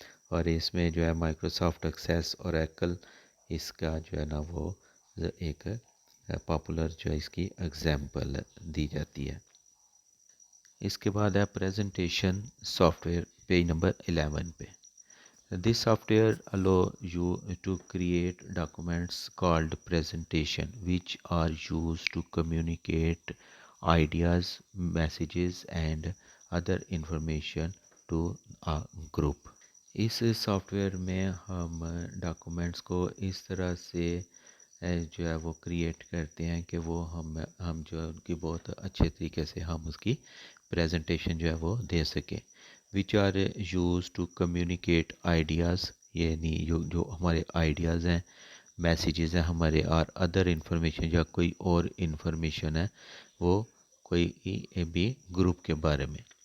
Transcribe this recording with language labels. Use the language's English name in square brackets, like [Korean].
[Urdu] اور اس میں جو ہے مائکروسافٹ ایکسیس اور ایکل اس کا جو ہے نا وہ ایک پاپولر جو ہے اس کی ایگزامپل دی جاتی ہے. اس کے بعد ہے presentation soft where page number 11 پہ. [English] This software allow you to create documents called presentation which are used to communicate ideas, messages and other information to a group. [Urdu] اس soft where میں ہم documents کو اس طرح سے جو ہے وہ create کرتے ہیں کہ وہ ہم جو ہے ان کی بہت اچھے طریقے سے ہم اس کی پریزنٹیشن جو ہے وہ دے سکیں. [English] which are used to communicate ideas, [Urdu] یعنی جو ہمارے آئیڈیاز ہیں، میسیجز ہیں ہمارے، اور ادر انفارمیشن یا کوئی اور انفارمیشن ہے وہ کوئی بھی گروپ کے بارے میں.